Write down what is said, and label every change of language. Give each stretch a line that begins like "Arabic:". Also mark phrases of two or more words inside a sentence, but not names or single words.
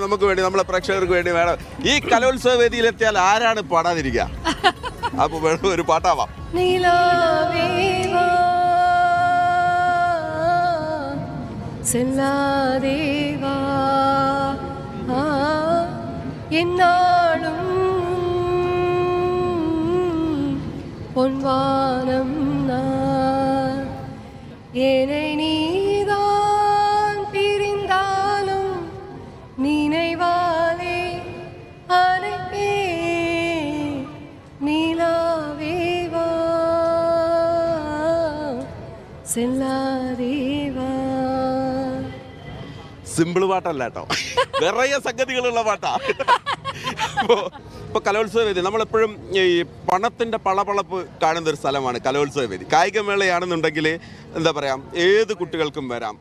Malayalam: നമുക്ക് വേണ്ടി, നമ്മളെ പ്രേക്ഷകർക്ക് വേണ്ടി മാഡം ഈ കലോത്സവ വേദിയിലെത്തിയാൽ ആരാണ് പാടാതിരിക്കുക? അപ്പൊ വേണം ഒരു പാട്ടാവാം.
Tamil: എന്നാളും பொன்வானம் நான் என்னை நீதான் பிரிந்தாலும் நினைவாலே அனைப்பே நீலாவேவா செல்லாதேவா.
Malayalam: സിമ്പിൾ പാട്ടല്ല കേട്ടോ, നിറയെ സംഗതികളുള്ള പാട്ടാ. ഇപ്പോൾ കലോത്സവ വേദി നമ്മളെപ്പോഴും ഈ പണത്തിൻ്റെ പളപളപ്പ് കാണുന്ന ഒരു സ്ഥലമാണ് കലോത്സവ വേദി. കായികമേളയാണെന്നുണ്ടെങ്കിൽ എന്താ പറയാ, ഏത് കുട്ടികൾക്കും വരാം.